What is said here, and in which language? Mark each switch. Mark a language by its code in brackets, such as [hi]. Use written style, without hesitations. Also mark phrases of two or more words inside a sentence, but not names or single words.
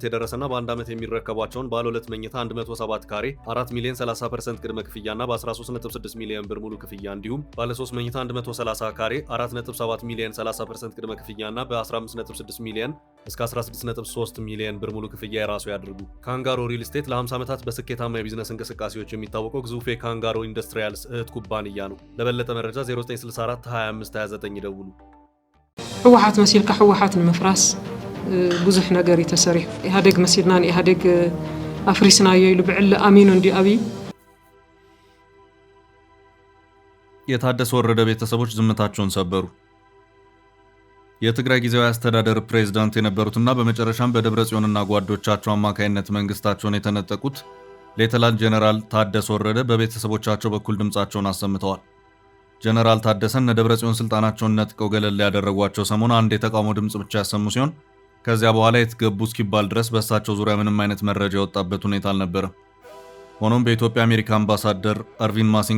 [am] የደረሰና በአንድ ዓመት የሚረከቧቸውን ባለ 2 መኝታ 107 ካሬ 4 ሚሊዮን 30% ቅድመ ክፍያና በ13.6 ሚሊዮን ብር ሙሉ ክፍያ እንዲሁም ባለ 3 መኝታ 130 ካሬ 4.7 ሚሊዮን 30% ቅድመ ክፍያና በ15.6 ሚሊዮን እስከ 16.3 ሚሊዮን ብር ሙሉ ክፍያ የራሱ ያድርጉ። ካንጋሮ ሪል ስቴት ለ50 ዓመታት በስኬታማ የቢዝነስ እንቅስቃሴዎች የሚታወቀው ግዙፍ የካንጋሮ ኢንዱስትሪያልስ እህት ኩባንያ ነው። ለበለጠ መረጃ 0964 25 29 ይደውሉ። [ti] ህወሓት መሲልካ ህወሓት ንምፍራስ ብዙሕ ነገር ይተሰሪሕ ኢህአዴግ መሲልና ኢህአዴግ አፍሪስናዮ ኢሉ ብዕለ አሚኑ እንዲ አብይ። [am] የታደሰ ወረደ ቤተሰቦች ዝምታቸውን ሰበሩ። የትግራይ ጊዜያዊ አስተዳደር ፕሬዝዳንት የነበሩትና በመጨረሻም በደብረጽዮንና ጓዶቻቸው አማካይነት መንግስታቸውን የተነጠቁት ሌተናንት ጀነራል ታደሰ ወረደ በቤተሰቦቻቸው በኩል ድምጻቸውን አሰምተዋል። ጀነራል ታደሰን ደብረጽዮን ስልጣናቸውን ነጥቀው ገለል ያደረጓቸው ሰሞን አንድ የተቃውሞ ድምጽ ብቻ ያሰሙ ሲሆን ከዚያ በኋላ የተገቡ እስኪባል ድረስ በእሳቸው ዙሪያ ምንም አይነት መረጃ የወጣበት ሁኔታ አልነበረም። ሆኖም በኢትዮጵያ አሜሪካ አምባሳደር አርቪን ማሲንጋ